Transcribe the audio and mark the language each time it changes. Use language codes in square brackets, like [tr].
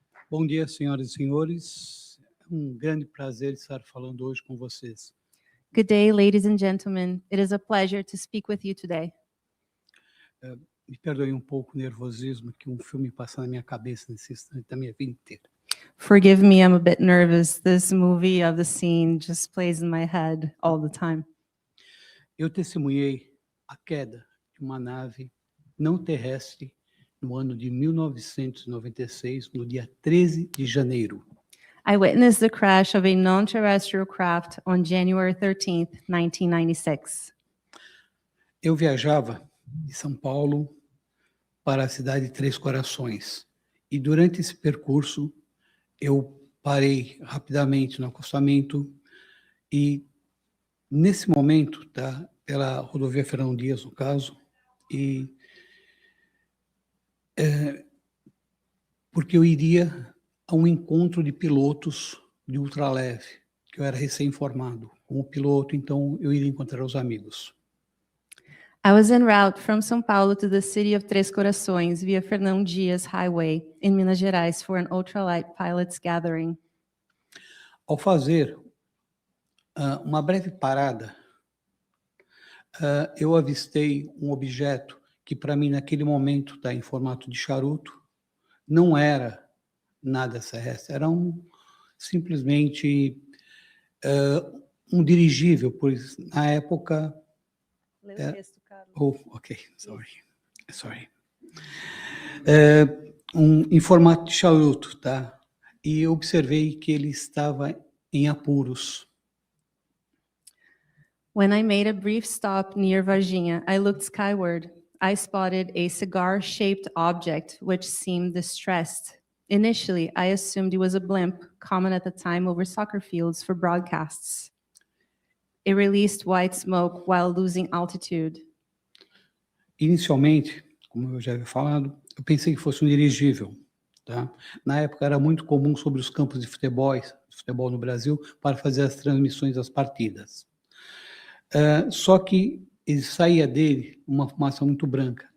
[pt] Bom dia, senhoras e senhores. É grande prazer estar falando hoje com vocês. [en] Good day, ladies and gentlemen. It is a pleasure to speak with you today. [pt] Me perdoem pouco o nervosismo que filme passa na minha cabeça nesse instante da minha vida inteira. [en] Forgive me, I'm a bit nervous. This movie of the scene just plays in my head all the time. [pt] Eu testemunhei a queda de uma nave não terrestre no ano de 1996, no dia 13 de janeiro. [en] I witnessed the crash of a non-terrestrial craft on January 13th, 1996. [pt] Eu viajava de São Paulo para a cidade de Três Corações. E durante esse percurso, eu parei rapidamente no acostamento e, nesse momento, pela rodovia Fernão Dias, no caso, e porque eu iria a encontro de pilotos de ultraleve, que eu era recém-formado. Como piloto, então, eu iria encontrar os amigos. [en] I was en route from São Paulo to the city of Três Corações via Fernão Dias Highway in Minas Gerais for an ultralight pilots gathering. [pt] Ao fazer uma breve parada, eu avistei um objeto que, para mim, naquele momento, está em formato de charuto, não era nada terrestre, era simplesmente um dirigível, pois na época... Lê o texto, Carlos. [en] Oh, ok, sorry. [pt] Em formato de charuto, tá? E eu observei que ele estava em apuros. [en] When I made a brief stop near Varginha, I looked skyward. I spotted a cigar-shaped object which seemed distressed. Initially, I assumed it was a blimp, common at the time over soccer fields for broadcasts. It released white smoke while losing altitude. [pt] Inicialmente, como eu já havia falado, eu pensei que fosse um dirigível. Tá? Na época era muito comum sobre os campos de futebol no Brasil, para fazer as transmissões das partidas. Só que ele saía dele uma fumaça muito branca.